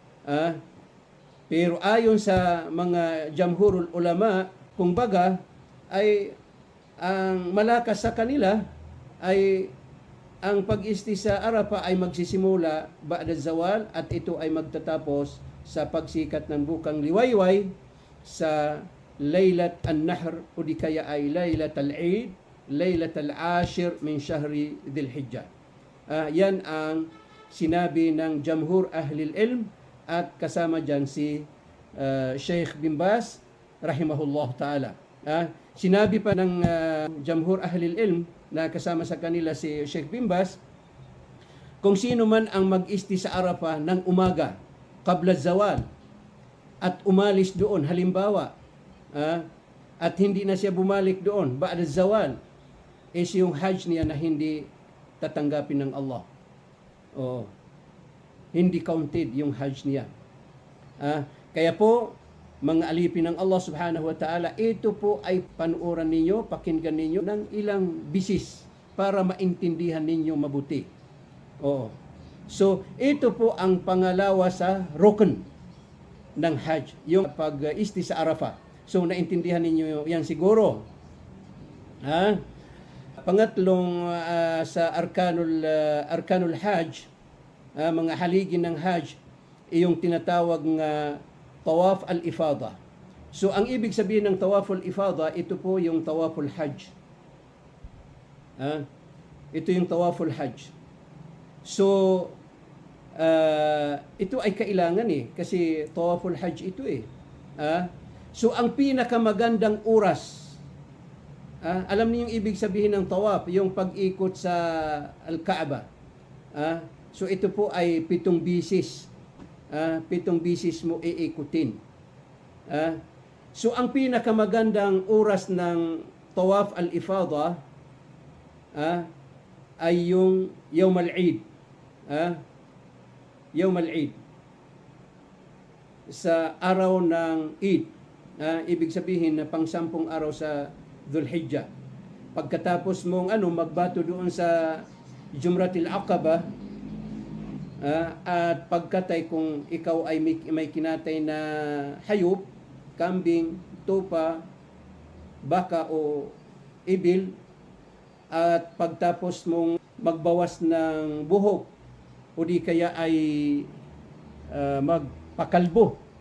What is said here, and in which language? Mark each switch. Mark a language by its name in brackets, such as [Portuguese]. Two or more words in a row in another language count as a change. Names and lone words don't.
[Filipino] Pero ayon sa mga [Arabic] جمهور العلماء, [Filipino] kung baga, ay ang malakas sa kanila ay ang pag-isti sa Arafah ay magsisimula [Arabic] بعد الزوال [Filipino] at ito ay magtatapos sa pagsikat ng bukang liwayway sa [Arabic] ليلة النحر [Filipino] o di kaya ay [Arabic] ليلة العيد, ليلة العاشر من شهر ذي الحجة. [Filipino] Yan ang sinabi ng [Arabic] جمهور أهل العلم [Filipino] at kasama dyan si Sheikh bin Baz [Arabic] رحمه الله تعالى. [Filipino] Sinabi pa ng [Arabic] جمهور أهل العلم [Filipino] na kasama sa kanila si Sheikh bin Baz, kung sino man ang mag-isti sa Arafah ng umaga [Arabic] قبل الزوال [Filipino] at umalis doon, halimbawa, at hindi na siya bumalik doon [Arabic] بعد الزوال, [Filipino] is yung hajj niya na hindi tatanggapin ng Allah. Hindi counted yung hajj niya. Kaya po, mga alipin ng Allah [Arabic] سبحانه وتعالى, [Filipino] ito po ay panuoran ninyo, pakinggan ninyo ng ilang bisis para maintindihan ninyo mabuti. So, ito po ang pangalawa sa rukn ng hajj, yung pag-isti sa Arafah. So, naintindihan ninyo yan siguro. Pangatlong sa [Arabic] أركان الحج, [Filipino] mga haligi ng hajj, yung tinatawag nga [Arabic] طواف الإفاضة. [Filipino] So, ang ibig sabihin ng [Arabic] طواف الإفاضة, [Filipino] ito po yung [Arabic] طواف الحج. [Filipino] Ito yung [Arabic] طواف الحج. [Filipino] So, ito ay kailangan kasi [Arabic] طواف الحج [Filipino] ito So, ang pinakamagandang oras, alam niyo yung ibig sabihin ng tawaf, yung pag-ikot sa Al-Kaaba. So, ito po ay 7 bisis. 7 bisis mo iikutin. So, ang pinakamagandang oras ng [Arabic] طواف الإفاضة [Filipino] ay yung [Arabic] يوم العيد. يوم العيد. [Filipino] Sa araw ng Eid. Ibig sabihin na pang-10 araw sa Dhul Hijjah. Pagkatapos mong magbato doon sa Jumratil Aqaba, at pagkatay kung ikaw ay may kinatay na hayop, kambing, tupa, baka o ibil, at pagtapos mong magbawas ng buhok o di kaya ay magpakalbo.